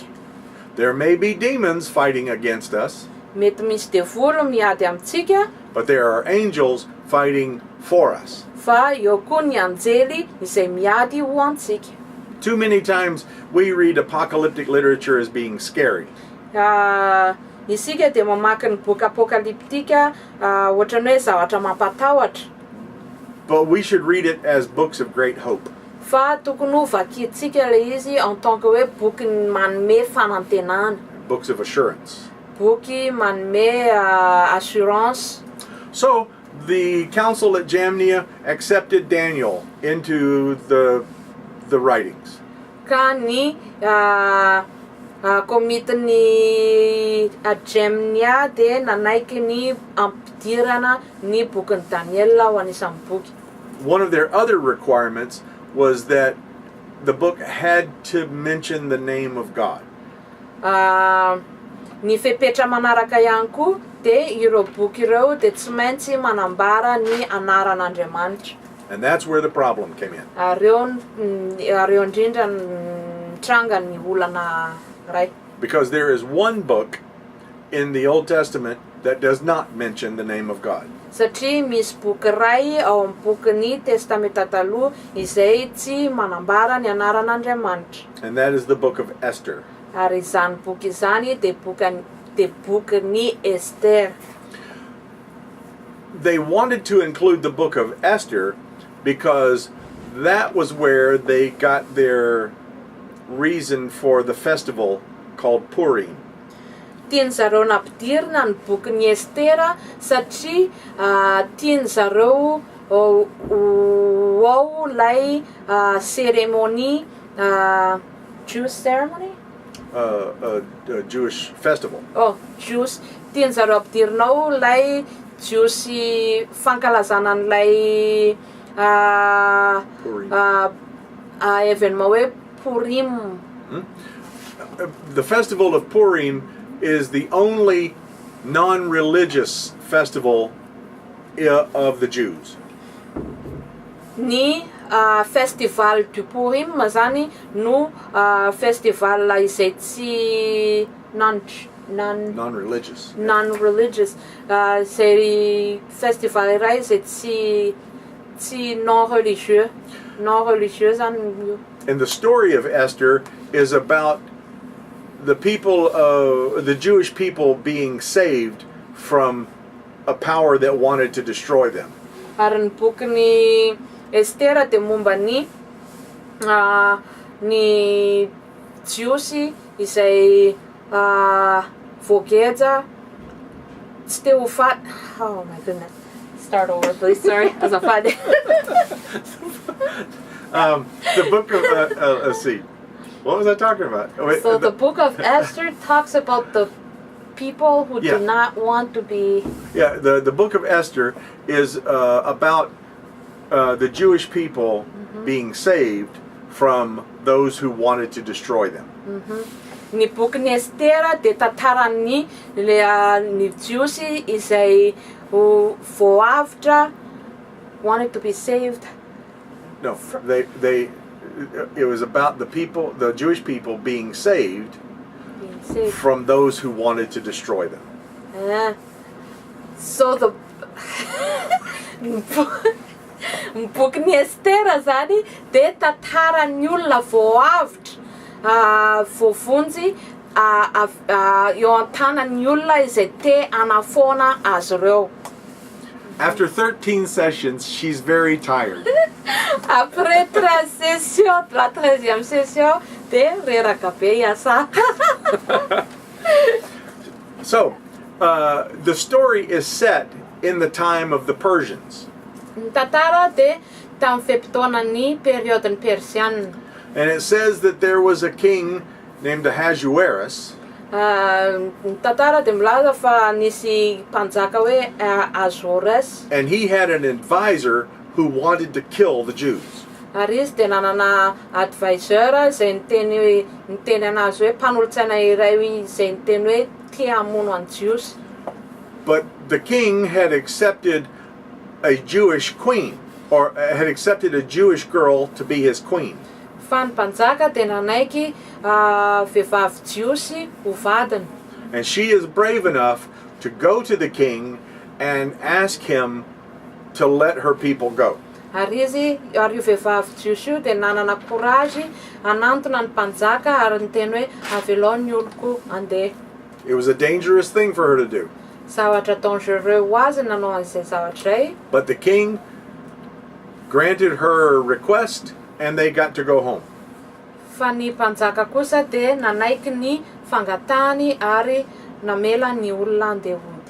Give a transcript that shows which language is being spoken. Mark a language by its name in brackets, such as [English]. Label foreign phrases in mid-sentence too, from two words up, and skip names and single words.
[English] There may be demons fighting against us, [Malagasy] Mety misy devoly miady amintsika, [English] but there are angels fighting for us. [Malagasy] fa eo koa ny anjely izay miady ho antsika. [English] Too many times we read apocalyptic literature as being scary. [Malagasy] Isika dia mamaky ny boky apocalyptique ohatran'ny hoe zavatra mampatahotra. [English] But we should read it as books of great hope. [Malagasy] Fa tokony ho vakiantsika le izy [French] en tant que [Malagasy] hoe boky manome fanantenana. [English] Books of assurance. [Malagasy] Boky manome assurance. [English] So the council at Jamnia accepted Daniel into the writings. [Malagasy] Ka ny komitiny Jamnia dia nanaiky ny ampidirana ny bokin'ny Daniel ho anisan'ny boky. [English] One of their other requirements was that the book had to mention the name of God. [Malagasy] Ny fepetra manaraka ihany koa dia ireo boky ireo dia tsy maintsy manambara ny anaran'Andriamanitra. [English] And that's where the problem came in. [Malagasy] Reo indrindra nitranga ny olana ray. [English] Because there is one book in the Old Testament that does not mention the name of God. [Malagasy] Satria misy boky ray ao amin'ny bokin'ny testamenta taloha izay tsy manambara ny anaran'Andriamanitra. [English] And that is the book of Esther. [Malagasy] Ary izany boky izany dia bokin'ny Esther. [English] They wanted to include the book of Esther because that was where they got their reason for the festival called Purim. [Malagasy] Tiany zareo nampidirina ny bokin'ny Estera satria tiany zareo ao lay cérémonie, [English] Jewish ceremony? Jewish festival. Jewish. [Malagasy] Tiany zareo ampidirina ao lay Jewish fankalazana an'ilay événement hoe Purim. [English] The festival of Purim is the only non-religious festival of the Jews. [Malagasy] Ny [French] festival du Purim [Malagasy] zany no festival izay tsy [English] non-religious. Non-religious. [Malagasy] Zay festival iray izay tsy non-religieux. Non-religieux zany io. [English] And the story of Esther is about the people, the Jewish people being saved from a power that wanted to destroy them. [Malagasy] Ary ny bokin'ny Estera dia momba ny Jews izay voageja tsy te ho faty. [English] Oh my goodness. Start over please, sorry. [Malagasy] Azafady. [English] The book of, let's see. What was I talking about? So the book of Esther talks about the people who do not want to be... Yeah, the book of Esther is about the Jewish people being saved from those who wanted to destroy them. [Malagasy] Ny bokin'ny Estera dia tantaran'ny ny Jews izay voavitra, [English] wanted to be saved. No, it was about the people, the Jewish people being saved from those who wanted to destroy them. So the [Malagasy] Boky Estera zany de tantaran'ny olona voavitra voavonjy eo an-tanan'ny olona izay te hanafaona azy ireo. [English] After 13 sessions, she's very tired. [French] Après 13 sessions, la 13e session, [Malagasy] de reraka be iasa. [English] So, the story is set in the time of the Persians. [Malagasy] Ny tantara de tamin'ny fetim-potoanan'ny periodin'ny Persianina. [English] And it says that there was a king named Ahasuerus. [Malagasy] Ny tantara de milaza fa nisy mpanjaka hoe Ahasuerus. [English] And he had an advisor who wanted to kill the Jews. [Malagasy] Ary izy de nanana adviseur izay niteny anazy hoe mpanolotsaina iray izay niteny hoe tia hamono any Jiosy. [English] But the king had accepted a Jewish queen, or had accepted a Jewish girl to be his queen. [Malagasy] Fa ny mpanjaka de nanaiky vehivavy Jiosy ho vadiny. [English] And she is brave enough to go to the king and ask him to let her people go. [Malagasy] Ary io vehivavy Jiosy io de nanana courage hanantona ny mpanjaka ary niteny hoe avelao ny oloko andeha. [English] It was a dangerous thing for her to do. [Malagasy] Zavatra dangereux ho azy nanao an'izay zavatra izay. [English] But the king granted her request and they got to go home. [Malagasy] Fa ny mpanjaka kosa de nanaiky ny fangatahany ary namela ny olona andeha hody.